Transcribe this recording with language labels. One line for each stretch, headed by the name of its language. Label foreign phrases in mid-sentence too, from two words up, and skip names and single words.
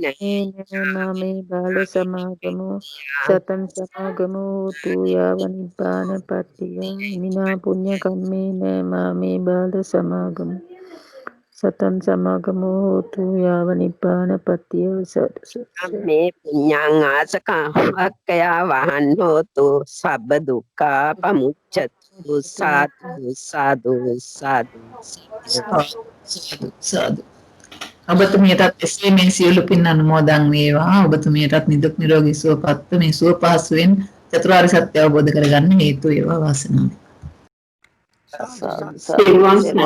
Pali: මාමේ බාල සමාගමෝ සතං සමාගමෝ හෝතු යාව නිබ්බාන පත්‍ය ඉමිනා පුඤ්ඤ කම්මේන මාමේ බාල සමාගමෝ සතං සමාගමෝ හෝතු යාව නිබ්බාන පත්‍ය මේ පුඤ්ඤං ආසකං වහන් හෝතු සබ්බ දුක්ඛා පමුච්ඡතු සාදු සාදු සාදු සාදු.
Sinhala: ඔබතුමියටත් එසේ මේ සියලු පින් අනුමෝදන් වේවා. ඔබතුමියටත් නිදුක් නිරෝගී සුවපත් මේ සුව පහසුවෙන් චතුරාර්ය සත්‍ය අවබෝධ කරගන්න හේතු වේවා වාසනාව. තෙරුවන්